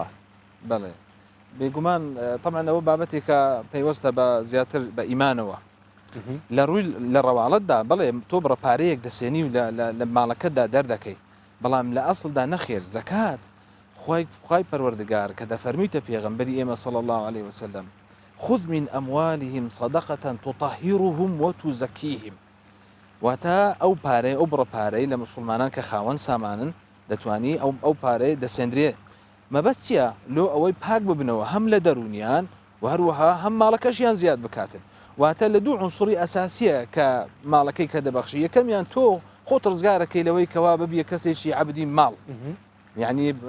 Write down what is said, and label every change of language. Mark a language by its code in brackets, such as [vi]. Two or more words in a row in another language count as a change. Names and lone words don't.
[ckb] بەڵێ بێگومان تەمانەوە بابەتێکە پەیوەستە بە زیاتر بە ئیمانەوە لە ڕووی لە ڕەواڵەتدا بڵێ تۆ بڕە پارەیەک دەسێنی و لە ماڵەکەتدا دەردەکەی بەڵام لە ئەسڵدا نەخێر زەکات خوای پەروەردگار کە دەفەرمیتە پێغەمبەری ئێمە [ar] صلی الله عليه وسلم خذ من أموالهم صدقة تطهرهم وتزكيهم [ckb] واتە ئەو پارەی ئەو بڕە پارەی لە مسلمانان کە خاوەن سامانن دەتوانی ئەو پارەی دەسێنرێ مەبەست چییە لۆ ئەوەی پاک ببنەوە هەم لە دەرونیان و هەروەها هەم ماڵەکەشیان زیاد بکاتن واتە لە دوو عنسوری ئەساسیە کە ماڵەکەی کە دەبەخشی یەکەمیان تۆ خۆت ڕزگارەکەی لەوەی کەوا ببیە کەسێکی عەبدی ماڵ یعنی